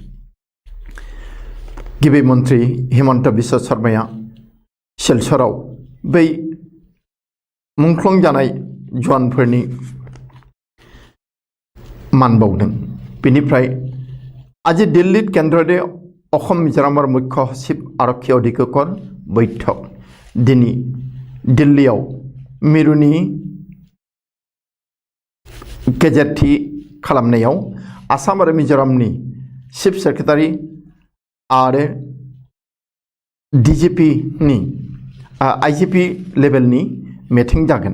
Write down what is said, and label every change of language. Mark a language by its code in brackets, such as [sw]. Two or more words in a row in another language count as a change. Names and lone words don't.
[brx] गिबि मन्त्री हिमन्त बिश्व शर्माया शिलचराव बै मुंख्लं जानाय जवानफोरनि मान बावदों। [as] बिनिफ्राय আজি দিল্লীত কেন্দ্ৰৰে অসম মিজোৰামৰ মুখ্য সচিব আৰক্ষী অধীক্ষকৰ বৈঠক। [brx] दिनै दिल्लीयाव मिरुनि गेजेरथि खालामनायाव आसाम आरो मिजोरामनि [en] chief secretary [brx] आरो DGPनि IGP लेभेलनि मिटिं जागोन।